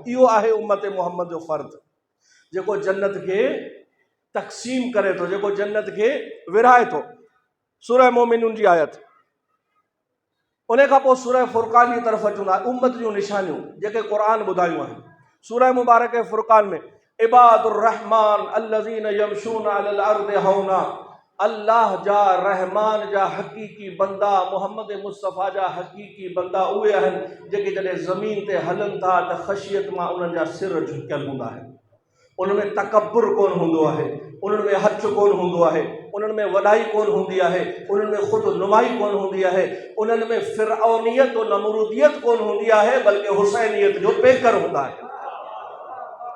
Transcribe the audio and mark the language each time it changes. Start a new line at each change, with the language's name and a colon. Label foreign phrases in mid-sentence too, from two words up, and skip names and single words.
Sindhi: इहो आहे उम्मत मोहम्मद जो फ़र्द जेको जन्नत के तक़सीम करे थो, जेको जन्नत के विराए थो। सूरह मोमिनून जी आयत, उन खां पोइ सूरह फ़ुरक़ान जी तरफ़ अचूं था। उम्मत जूं निशानियूं जेके क़ुरान ॿुधायूं आहिनि। सूरह मुबारक फ़ुरक़ान में
Arabic: عباد الرحمن الذين يمشون على الأرض هونا,
Sindhi: अल्लाह जा रहमान जा हक़ीक़ी बंदा, मोहम्मद मुस्तफ़ा जा हक़ीक़ी बंदा उहे आहिनि जेके जॾहिं ज़मीन ते हलनि था त ख़शियत मां उन्हनि जा सिर झुकियल हूंदा आहिनि। उनमें तकब्बुर कोन हूंदो आहे, उन्हनि में हथ कोन हूंदो आहे, उन्हनि में वॾाई कोन हूंदी आहे, उन्हनि में ख़ुदि नुमाई कोन हूंदी आहे, उन्हनि में फ़िरऔनियत और नमरूदियत कोन हूंदी आहे, बल्कि हुसैनियत जो पेकर हूंदा आहे।